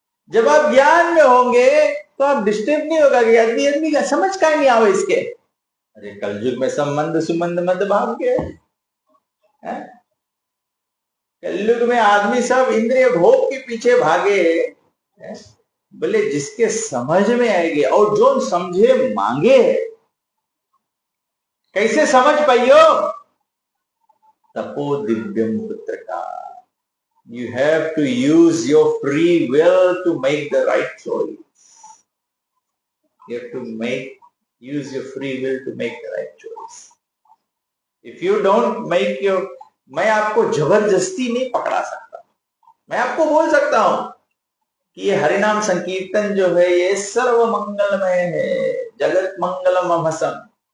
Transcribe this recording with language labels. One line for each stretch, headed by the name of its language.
Hindi: जब आप ज्ञान में होंगे तो आप डिस्टर्ब नहीं होगा कि आदमी आदमी का समझ का नहीं आवे इसके, अरे कलयुग में संबंध सुमंध मत भाव के, कलयुग में आदमी सब इंद्रिय भोग के पीछे भागे, बोले जिसके समझ में आएगी और जो समझे मांगे। कैसे समझ पाइयो?
Sanskrit: तपो दिव्यम पुत्र का,
English: you have to use your free will to make the right choice. You have to use your free will to make the right choice. If you don't make your,
Hindi: मैं आपको जबरदस्ती नहीं पकड़ा सकता, मैं आपको बोल सकता हूं कि ये हरिनाम संकीर्तन जो है ये सर्व मंगलमय है, जगत मंगलम अभसम।